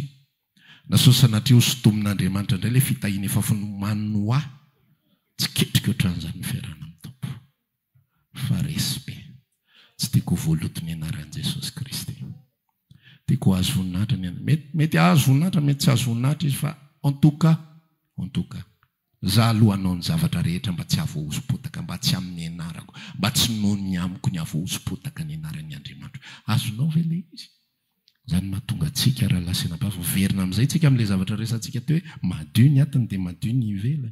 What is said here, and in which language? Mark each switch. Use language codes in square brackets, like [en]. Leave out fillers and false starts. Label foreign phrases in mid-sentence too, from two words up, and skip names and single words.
[mg] Na sosanatria ho sotomin'Andriamanitra indray ilay fitahiana efa finomanino ahy. Tsy ketrika ohatran'izany ny fiarahana amin'ny Tompo. Fa respect. Tsy tiako voalotony anaran'i Jesosy Kristy. Tiako azo voninahitra ny mety azo voninahitra, mety tsy azo voninahitra izy fa [fr] en tout cas. [mg] Za aloha hanao ny zavatra rehetra mba tsy havohosom-potaka, mba tsy amin'ny anarako, mba tsy noho ny amiko ny havohosom-potaka ny anaran'ny Andriamanitra. Azonao ve ilay izy? Zany mahatonga antsika raha lasenam-pavo verina amin'izay tsika amin'ilay zavatra resantsika teo hoe madio ny atiny dia madio ny ivelany.